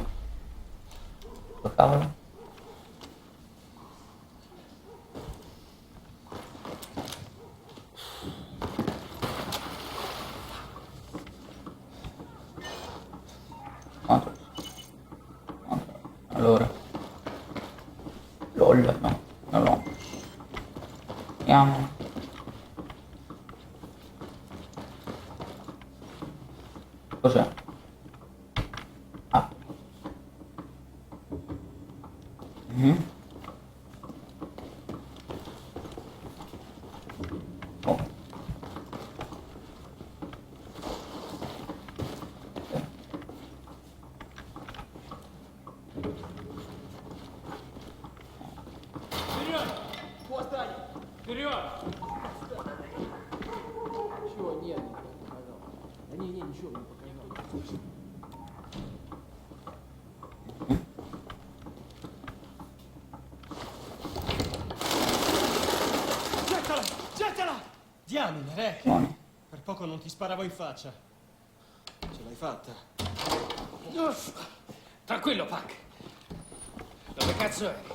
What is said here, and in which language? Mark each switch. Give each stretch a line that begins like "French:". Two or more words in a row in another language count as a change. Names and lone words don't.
Italian: Che cavolo? Quanto? Allora. LOL, no, non l'ho. Andiamo. Cos'è? Ah. Mhm. Oh.
Russian: Вперед! Хвостай! Вперед! Чего? Нет, не показал. Да не, ничего не показал.
Italian: Gettala! Gettala! Diamine, Rec! Buono. Per poco non ti sparavo in faccia. Ce l'hai fatta? Tranquillo, Pac. Dove cazzo eri?